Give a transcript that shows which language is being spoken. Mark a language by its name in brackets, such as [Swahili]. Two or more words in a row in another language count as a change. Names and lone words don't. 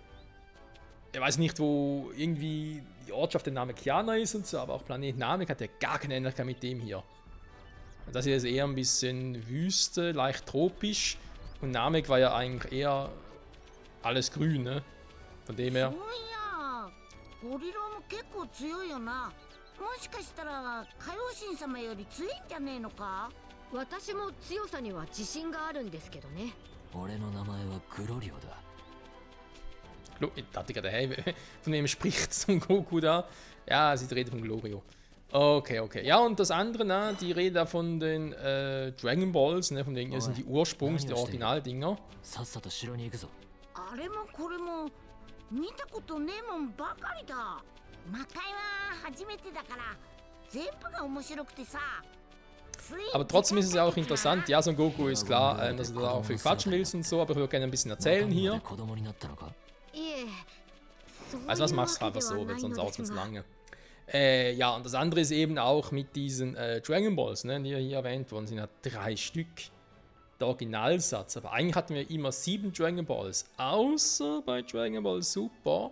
[German] Ich weiß nicht, wo irgendwie die Ortschaft der Namekiana ist und so, aber auch Planet Namek hat ja gar keine Ähnlichkeit mit dem hier. Und das hier ist eher ein bisschen Wüste, leicht tropisch, und Namek war ja eigentlich eher alles grün, ne? Von dem her. [Japanese] そういや、ゴリラも結構強いよな。もしかしたら海王神様より強いんじゃねえのか。私も強さには自信があるんですけどね。俺の名前はグロリオだ。 [German] Ich dachte gerade, hey, von wem spricht Son Goku da? Ja, sie redet von Glorio. Okay. Ja, und das andere, ne, die Rede da von den Dragon Balls, ne, von denen sind die Ursprungs-, die Originaldinger. [Japanese] さっさと城に行くぞ。あれもこれも見たことねえもんばかりだ。魔界は初めてだから全部が面白くてさ。 [German] Aber trotzdem ist es ja auch interessant. Ja, Son Goku ist klar, dass du da auch viel quatschen willst und so, aber ich würde gerne ein bisschen erzählen hier. [Japanese] 子供になったのか。 [German] Also was machst du einfach so, weil sonst dauert es lange. Ja, und das andere ist eben auch mit diesen Dragon Balls, ne, die hier erwähnt worden sind, ja 3 Stück. Der Originalsatz. Aber eigentlich hatten wir immer 7 Dragon Balls. Außer bei Dragon Ball Super.